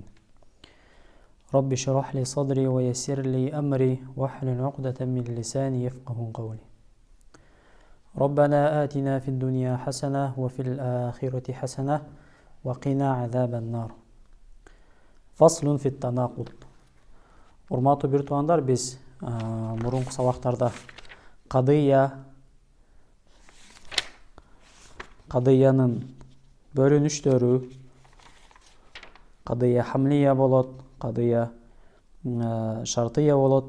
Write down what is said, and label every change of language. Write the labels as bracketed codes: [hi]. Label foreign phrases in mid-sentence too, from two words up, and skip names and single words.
[ar] رب اشرح لي صدري ويسر لي أمري واحلل عقدة من لساني يفقه قولي. ربنا آتنا في الدنيا حسنة وفي الآخرة حسنة وقنا عذاب النار. فصل في التناقض. [ky] Урматтуу бир туугандар, биз мурунку сабактарда кадыянын бөлүнүштөрү, [ar] قضية حملية [ky] болот, [ar] قضية شرطية [ky] болот.